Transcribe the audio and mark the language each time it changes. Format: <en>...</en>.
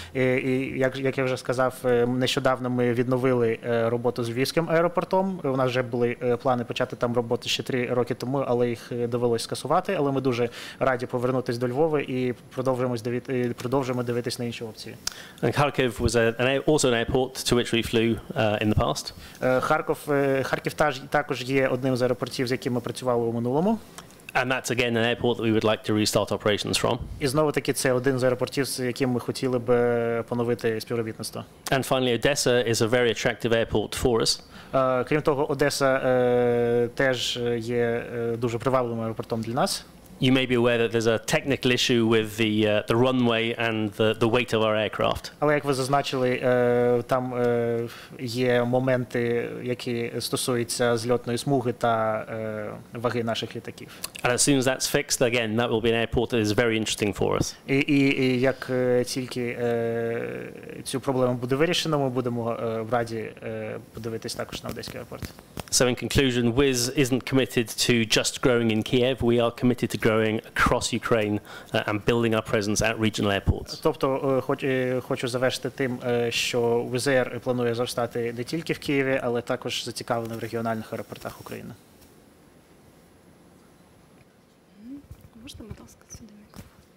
<uk>І як я вже сказав, нещодавно ми відновили роботу з Львівським аеропортом. У нас вже були плани почати там роботу ще 3 роки тому, але їх довелося скасувати. Але ми дуже раді повернутися до Львова і продовжуємо дивитися на інші опції.</uk> <en>And Kharkiv was also an airport to which we flew in the past.</en> <uk>Харків також є одним з аеропортів, з яким ми працювали у минулому.</uk> <en>And that's again an airport that we would like to restart operations from.</en> <uk>І знову таки це один з аеропортів, з яким ми хотіли б поновити співробітництво.</uk> <en>And finally, Odessa is a very attractive airport for us.</en> <uk>Крім того, Одеса теж є дуже привабливим аеропортом для нас.</uk> <en>You may be aware that there's a technical issue with the runway and the weight of our aircraft.</en> <uk>Але як ви зазначили, там є моменти, які стосуються зльотної смуги та ваги наших літаків.</uk> <en>And as soon as that's fixed, again, that will be an airport that is very interesting for us.</en> <uk>І як тільки цю проблему буде вирішено, ми будемо раді подивитись також на Одеський аеропорт.</uk> <en>So in conclusion, Wizz isn't committed to just growing in Kiev. We are committed to growing across Ukraine and building our presence at regional airports.</en> <uk>Тобто хочу завершити тим, що Wizz Air планує зростати не тільки в Києві, але також зацікавлений в регіональних аеропортах України. Можна, будь ласка, сюди мікрофон?</uk>